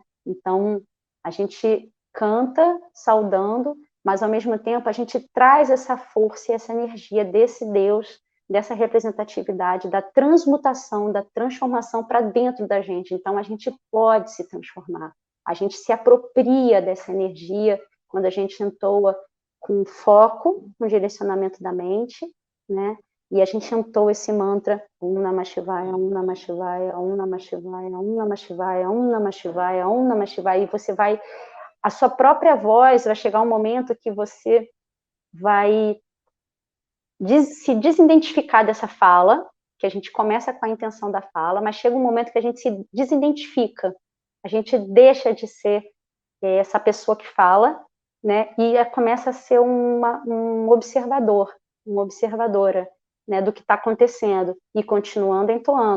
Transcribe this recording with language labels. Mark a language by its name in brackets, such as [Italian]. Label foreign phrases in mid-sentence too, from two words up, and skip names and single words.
[Portuguese] Então, a gente canta saudando, mas ao mesmo tempo a gente traz essa força e essa energia desse Deus, dessa representatividade, da transmutação, da transformação para dentro da gente. Então, a gente pode se transformar. A gente se apropria dessa energia quando a gente entoa com foco no direcionamento da mente, né? E a gente entoa esse mantra [Sanskrit] ॐ नमः शिवाय, ॐ नमः शिवाय, ॐ नमः शिवाय, ॐ नमः शिवाय, ॐ नमः शिवाय, ॐ नमः शिवाय, [Portuguese] e você vai, a sua própria voz vai chegar um momento que você vai se desidentificar dessa fala, que a gente começa com a intenção da fala, mas chega um momento que a gente se desidentifica, a gente deixa de ser essa pessoa que fala, né, e começa a ser um observador, uma observadora, né, do que está acontecendo, e continuando entoando.